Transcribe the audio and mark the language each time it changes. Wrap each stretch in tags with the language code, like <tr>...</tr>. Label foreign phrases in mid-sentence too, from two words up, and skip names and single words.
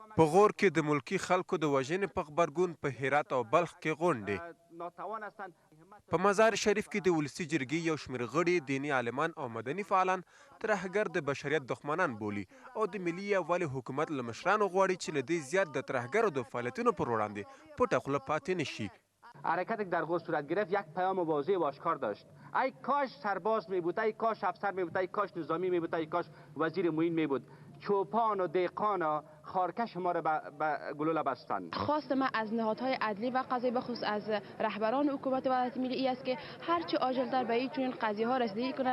<ps>په غور کې د ملکی خلکو د وژنې په غبرګون په هرات او بلخ کې غونډې. په مزار شریف کې د ولسي جرګې یو شمېر غړي دیني عالمان او مدني فعالان ترهګر د بشریت دښمنان بولي او د ملي یووالي حکومت له مشرانو غواړي چې له دې زیات د ترهګرو د فعالیتونو پر وړاندې پټه خوله پاتې نشي.</ps> <fa>حرکتی که در غور صورت گرفت یک پیام واضح و آشکار داشت. ای کاش سرباز می بود، ای کاش افسر می بود، ای کاش نظامی می بود، ای کاش وزیر معین می بود. چوپان و دیقان و خارکش ما را به گلوله بستند. خواست ما از نهادهای عدلی و قضایی بخصوص از رهبران حکومت وحدت ملی ای است که هرچه عاجلتر به این قضیه ها رسیدگی کنند.</fa>